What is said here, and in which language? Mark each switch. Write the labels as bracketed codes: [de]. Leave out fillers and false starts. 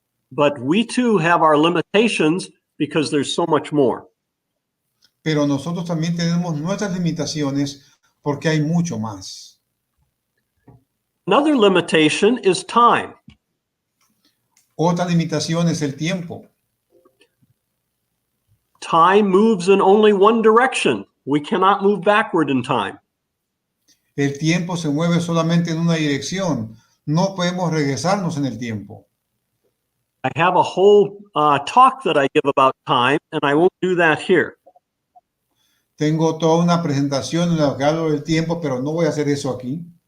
[en] But we too have our limitations because there's so much more. [es] pero nosotros también tenemos nuestras limitaciones porque hay mucho más. [en] Another limitation is time. [es] Otra limitación es el tiempo. [en] Time moves in only one direction. We cannot move backward in time. [es] El tiempo se mueve solamente en una dirección. No podemos regresarnos en el tiempo. [en] I have a whole talk that I give about time, and I won't do that here. [es] Tengo toda una presentación en la que hablo del tiempo, pero no voy a hacer eso aquí.